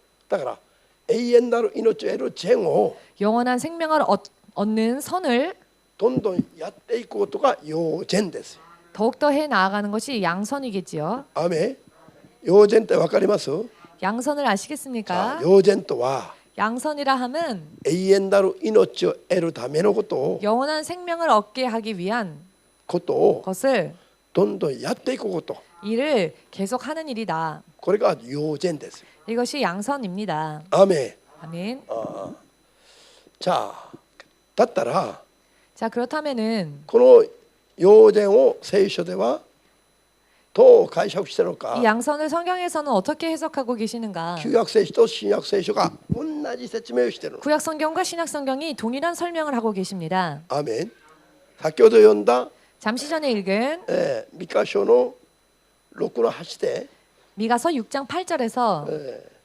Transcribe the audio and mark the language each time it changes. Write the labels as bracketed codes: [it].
[ja] だから永遠なる命を得る善を [ko] 영원한 생명을 얻는 선을 [ja] どんどんやっていくことが陽善です。 [ko] 더욱더 해 나아가는 것이 양선이겠지요. [ja] アーメン。陽善ってわかります？ [ko] 양선을 さ 아시겠습니까? [ja] あ陽善とは [ko] 양선이라 함은 [ja] 永遠なる命を得るためのことを [ko] 영원한 생명을 얻게 하기 위한 [ja] ことを [ko] 것을 [ja] どんどんやっていくこと。 [ko] 일을 계속하는 일이다. [ja] これが陽善です。 [ko] 이것이 양선입니다. [ja] アーメン。 [ko] 아멘. [ja] じゃあだったら [ko] 자 그렇다면은 [ja] この陽善を聖書ではどう解釈してるのか。 [ko] 이 양선을 성경에서는 어떻게 해석하고 계시는가? [ja] 旧約聖書と新約聖書が同じ説明をしているの。 [ko] 구약 성경과 신약 성경이 동일한 설명을 하고 계십니다. [ja] アーメン。先ほど読んだ [ko] 잠시 전에 읽은 [ja] ミカ書の6の8で、 [ko] 미가서 6장 8절에서